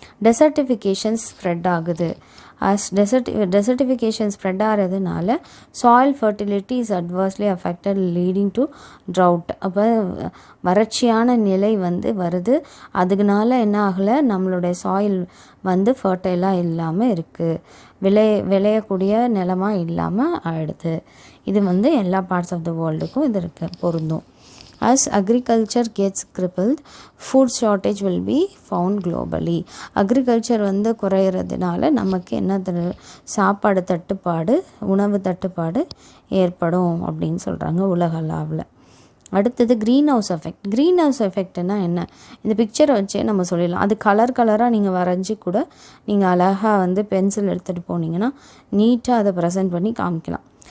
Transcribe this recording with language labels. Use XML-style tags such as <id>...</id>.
<en>Desertification spread ஆகுது. Desertification spread ஆகிறதுனால soil fertility is adversely affected leading to drought.</en> <ta>அப்போ வறட்சியான நிலை வந்து வருது. அதுக்குனால என்ன ஆகலை, நம்மளுடைய சாயில் வந்து ஃபர்டைலாக இல்லாமல் இருக்குது, விளையக்கூடிய நிலமாக இல்லாமல் ஆயிடுது. இது வந்து எல்லா</ta> <en>parts of the வேர்ல்டுக்கும்</en> <ta>இது பொருந்தும்.</ta> <en>As agriculture gets crippled, food shortage will be found globally.</en> <ta>Agriculture வந்து குறையிறதுனால நமக்கு என்ன சாப்பாடு தட்டுப்பாடு, உணவு தட்டுப்பாடு ஏற்படும் அப்படின்னு சொல்கிறாங்க உலக அளவில். அடுத்தது green house effect. Green house எஃபெக்ட்னா என்ன, இந்த பிக்சரை வச்சே நம்ம சொல்லிடலாம். அது கலராக நீங்கள் வரைஞ்சி கூட நீங்கள் அழகாக வந்து பென்சில் எடுத்துகிட்டு போனீங்கன்னா நீட்டாக அதை ப்ரெசென்ட் பண்ணி காமிக்கலாம்.</ta>